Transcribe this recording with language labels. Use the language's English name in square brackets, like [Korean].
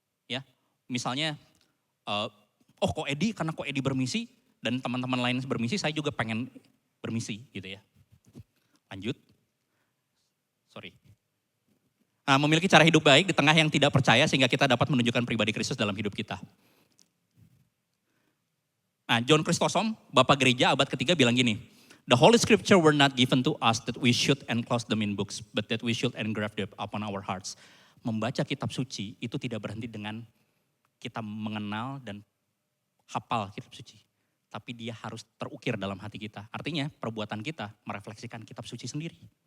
[Indonesian] Ya, misalnya, karena Ko Edi bermisi, dan teman-teman lain bermisi, saya juga pengen bermisi gitu ya. Lanjut. Nah, memiliki cara hidup baik di tengah yang tidak percaya sehingga kita dapat menunjukkan pribadi Kristus dalam hidup kita. Nah, John Chrysostom, Bapak Gereja abad ketiga bilang gini, [English] "The Holy Scripture were not given to us that we should enclose them in books, but that we should engrave them upon our hearts." [Indonesian] Membaca kitab suci itu tidak berhenti dengan kita mengenal dan hafal kitab suci. Tapi dia harus terukir dalam hati kita. Artinya perbuatan kita merefleksikan kitab suci sendiri.